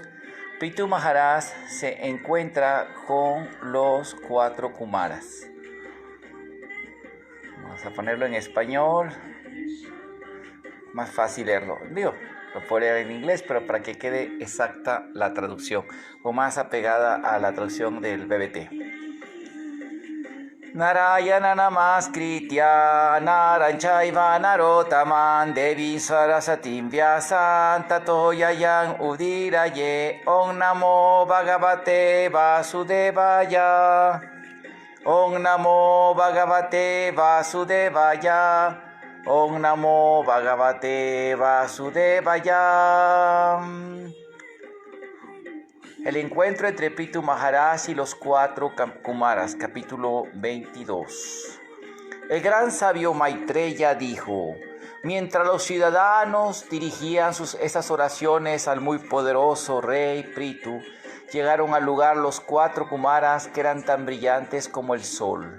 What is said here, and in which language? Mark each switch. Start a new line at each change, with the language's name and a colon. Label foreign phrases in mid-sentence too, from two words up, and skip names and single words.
Spanish: Prithu Maharaj se encuentra con los 4 Kumaras. Vamos a ponerlo en español, más fácil leerlo. Lo puedo leer en inglés, pero para que quede exacta la traducción o más apegada a la traducción del BBT.
Sanskrit: Narayana namaskritya naranchaiva narotaman devi sarasatim vyasan tato yayan udiraye om namo bhagavate vasudevaya om namo bhagavate vasudevaya Om Namo Bhagavate Vasudevaya.
Spanish: El encuentro entre Prithu Maharaj y los 4 Kumaras, capítulo 22. El gran sabio Maitreya dijo: mientras los ciudadanos dirigían esas oraciones al muy poderoso rey Prithu, llegaron al lugar los 4 Kumaras que eran tan brillantes como el sol.